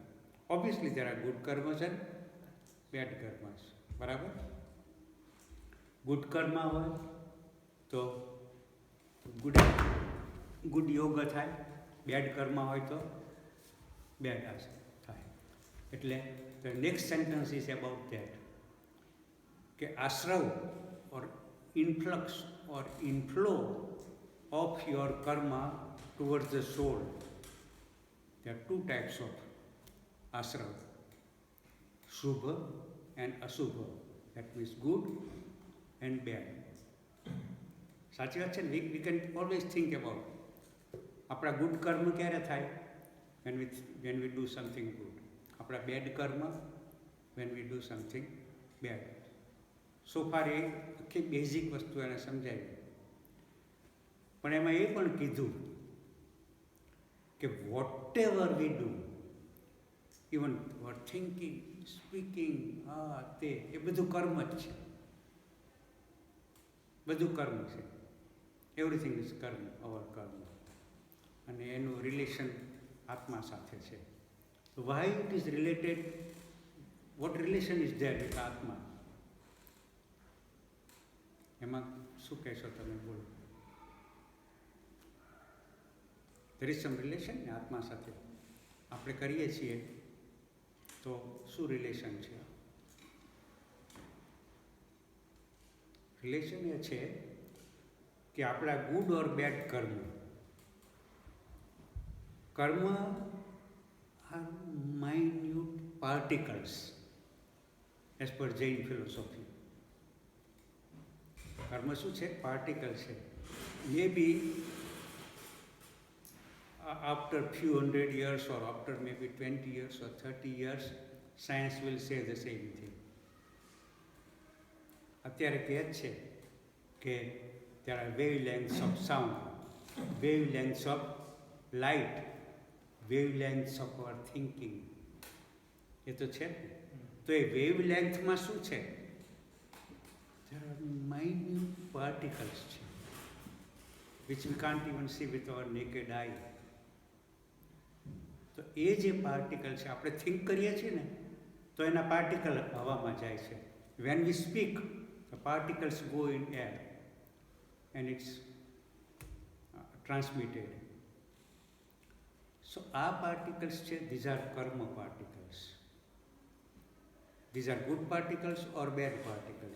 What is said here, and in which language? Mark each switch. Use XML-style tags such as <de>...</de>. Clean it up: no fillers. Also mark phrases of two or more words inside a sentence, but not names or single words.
<en>Obviously there are good karmas and bad karmas.</en> <gu>બરાબર? ગુડ કર્મા હોય તો ગુડ યોગ થાય, બેડ કર્મ હોય તો બેડ આસન થાય.</gu> <en>એટલે the next sentence is about that, કે આશ્રવ or influx or inflow of your karma towards the soul. There are two types of ashrav, shubha and ashubha. That means good and bad.</en> <gu>સાચી વાત છે ને?</gu> <en>we can always think about</en> <gu>આપણા ગુડ કર્મ ક્યારે થાય?</gu> <en>when we do something good.</en> <gu>આપણા બેડ કર્મ</gu> <en>when we do something bad. so far</en> <gu>એ આખી બેઝિક વસ્તુ એને સમજાવી. પણ એમાં એ પણ કીધું કે</gu> <en>whatever we do, even for thinking, speaking,</en> <gu>તે એ બધું કર્મ જ છે. બધું કર્મ છે.</gu> <en>everything is karma, our karma.</en> <gu>અને એનું રિલેશન આત્મા સાથે છે.</gu> <en>તો why it is related, what relation is there with આત્મા?</en> <gu>એમાં શું કહેશો તમે? બોલો.</gu> <en>there is some relation</en> <gu>ને આત્મા સાથે આપણે કરીએ છીએ તો શું રિલેશન છે? રિલેશન એ છે કે આપણા</gu> <en>good or bad karma are minute particles as per Jain philosophy.</en> <gu>કર્મ શું છે? પાર્ટિકલ છે.</gu> <en>મે બી after few hundred years or after maybe 20 years or 30 years, science will say the same thing.</en> <gu>અત્યારે કહે છે કે</gu> <en>there are wavelengths of sound, wavelengths of light, wavelengths of our thinking.</en> <gu>એ તો છે. તો એ વેવલેન્થમાં શું છે?</gu> <en>there are minute particles છે which we can't even see with our naked eye.</en> <gu>તો એ જે પાર્ટિકલ છે, આપણે થિંક કરીએ છીએ ને તો એના પાર્ટિકલ હવામાં જાય છે.</gu> <en>when we speak, the particles go in air and it's transmitted. So આ particles છે, these are karma particles. These are good particles or bad particles.</en>